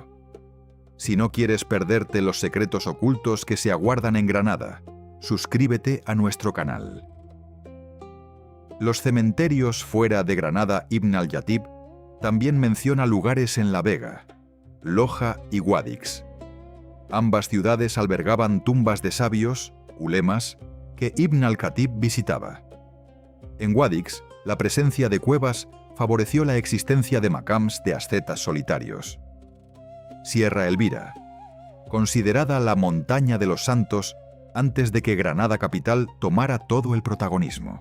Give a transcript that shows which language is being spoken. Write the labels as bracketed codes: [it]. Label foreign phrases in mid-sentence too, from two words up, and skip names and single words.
[es] Si no quieres perderte los secretos ocultos que se aguardan en Granada, suscríbete a nuestro canal. Los cementerios fuera de Granada. Ibn al-Yatib también menciona lugares en La Vega, Loja y Guadix. Ambas ciudades albergaban tumbas de sabios, ulemas, que Ibn al-Khatib visitaba. En Guadix, la presencia de cuevas favoreció la existencia de maqams de ascetas solitarios. Sierra Elvira, considerada la montaña de los santos antes de que Granada capital tomara todo el protagonismo.